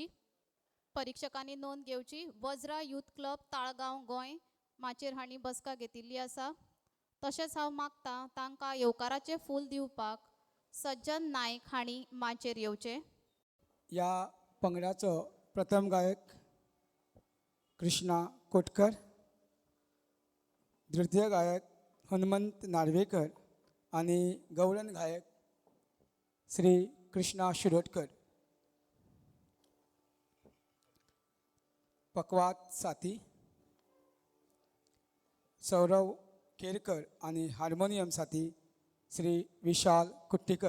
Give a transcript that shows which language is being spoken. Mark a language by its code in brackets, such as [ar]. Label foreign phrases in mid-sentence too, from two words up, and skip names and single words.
[kok] परीक्षकांनी नोंद घेवची. वज्रा यूथ क्लब ताळगांव गोंय माचेर हांणी बसका घेतिल्ली आसा. तशेंच हांव मागतां तांकां येवकाराचें फूल दिवपाक सज्जन नायक हांणी माचेर येवचें. या पंगडाचो प्रथम गायक कृष्णा कोटकर, द्वितीय गायक हनुमंत नार्वेकर आणि गवळण गायक श्री कृष्णा शिरोडकर. पकवात साथी सौरव केरकर आणि हार्मोनियम साथी श्री विशाल कुट्टीकर.